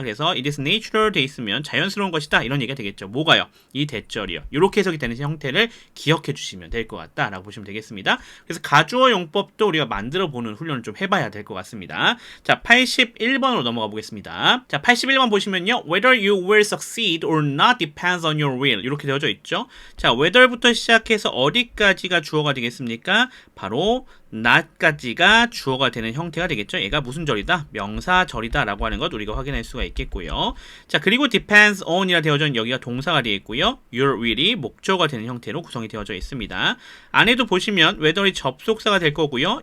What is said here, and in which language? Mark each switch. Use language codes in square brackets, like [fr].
[ko] 그래서 [en] it is natural [ko] 돼 있으면 자연스러운 것이다 이런 얘기가 되겠죠. 뭐가요? 이 대절이요. 이렇게 해석이 되는 형태를 기억해 주시면 될 것 같다라고 보시면 되겠습니다. 그래서 가주어 용법도 우리가 만들어 보는 훈련을 좀 해봐야 될 것 같습니다. 자, 81번으로 넘어가 보겠습니다. 자, 81번 보시면요. [en] Whether you will succeed or not depends on your will. [ko] 이렇게 되어져 있죠. 자, whether부터 시작해서 어디까지가 주어가 되겠습니까? 바로 not까지가 주어가 되는 형태가 되겠죠. 얘가 무슨 절이다? 명사절이다 라고 하는 것 우리가 확인할 수가 있겠고요. 자, 그리고 depends on이라 되어져 있는 여기가 동사가 되어 있고요. your will이 목적어가 되는 형태로 구성이 되어져 있습니다. 안에도 보시면 whether이 접속사가 될 거고요.